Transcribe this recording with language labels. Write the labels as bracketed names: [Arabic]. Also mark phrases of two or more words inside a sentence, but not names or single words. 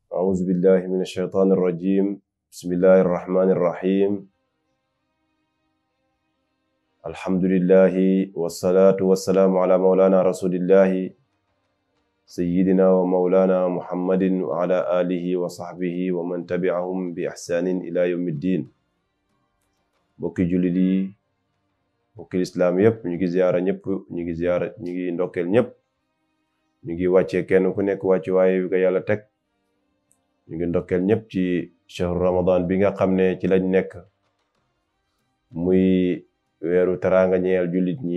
[Arabic] أعوذ بالله من الشيطان الرجيم بسم الله الرحمن الرحيم الحمد لله والصلاة والسلام على مولانا رسول الله سيدنا ومولانا محمد وعلى آله وصحبه ومن تبعهم بإحسان إلى يوم الدين. [Wolof] bokki jullit yi bokki lislaam yépp ñu ngi ziyaara ñëpp ñu ngi ndokkeel ñëpp ñu ngi wàccee kenn ku nekk wàcce waaye wi ko yàlla teg ñu ngi ndokkeel ñëpp ci [Arabic] شهر رمضان [Wolof] bi nga xam ne ci lañ nekk muy weeru teraanga ñeel jullit ñi